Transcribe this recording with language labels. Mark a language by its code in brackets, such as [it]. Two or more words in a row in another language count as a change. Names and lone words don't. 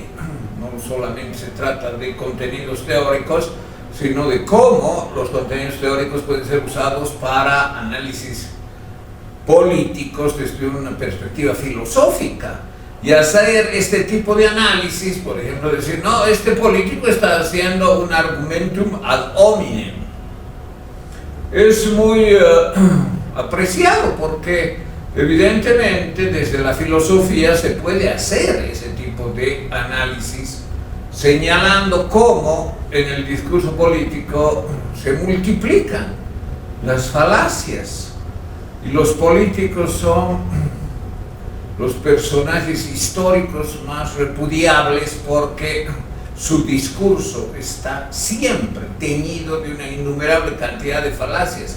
[es] No solamente se trata de contenidos teóricos, sino de cómo los contenidos teóricos pueden ser usados para análisis políticos desde una perspectiva filosófica. Y hacer este tipo de análisis, por ejemplo, decir, no, este político está haciendo un [la] argumentum ad hominem, [es] es muy apreciado, porque evidentemente desde la filosofía se puede hacer ese tipo de análisis, señalando cómo en el discurso político se multiplican las falacias, y los políticos son los personajes históricos más repudiables porque su discurso está siempre teñido de una innumerable cantidad de falacias.